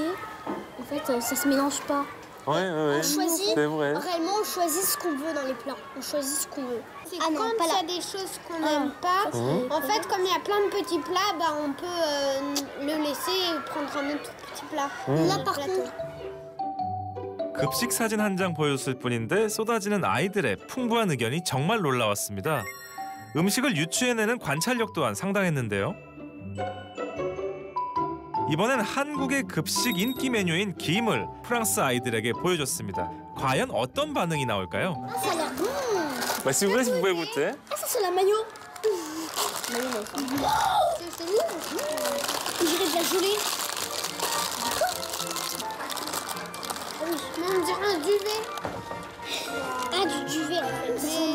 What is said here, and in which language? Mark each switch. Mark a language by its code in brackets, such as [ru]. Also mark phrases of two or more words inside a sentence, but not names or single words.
[fr] En fait, ça se mélange pas. Oui, On choisit, c'est vrai. réellement, on choisit ce qu'on veut dans les plats. On choisit ce qu'on veut. Quand il y a des choses qu'on n'aime pas, en fait, comme il y a plein de petits plats, bah, on peut le laisser et prendre un autre petit plat. Là, par contre... [ko] 급식 사진 한 장 보여줬을 뿐인데 쏟아지는 아이들의 풍부한 의견이 정말 놀라웠습니다. 음식을 유추해내는 관찰력 또한 상당했는데요. 이번엔 한국의 급식 인기 메뉴인 김을 프랑스 아이들에게 보여줬습니다. 과연 어떤 반응이 나올까요? [fr] Ça a l'air bon. Bah, si vous voulez, vous pouvez goûter. Ah, ça, c'est la mayo. Mayonnaise. C'est lourd. On dirait de la gelée. Ah oui, mais on dirait un duvet. Ah, du duvet, en fait.